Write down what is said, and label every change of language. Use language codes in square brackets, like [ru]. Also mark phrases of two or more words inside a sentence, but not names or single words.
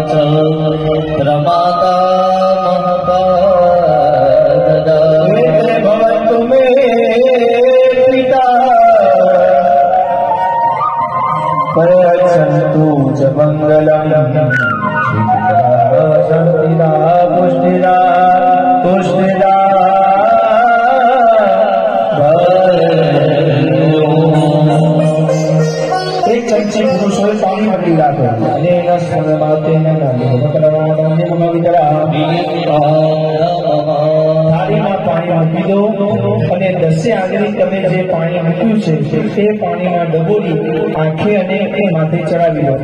[sa] प्रमाता भवन्तु मे पिता परच्छन्तु च मङ्गलम् शान्तिदा पुष्टिदा [gu] પુરુષોએ પાણી પકડી રાખે અને એના સ્મરણાર્થે થાળીમાં પાણી મૂકી દો અને 10 આંગળી તમે જે પાણી મૂક્યું છે તે પાણીમાં ડબોળી આંખે અને એ માથે ચડાવી દો.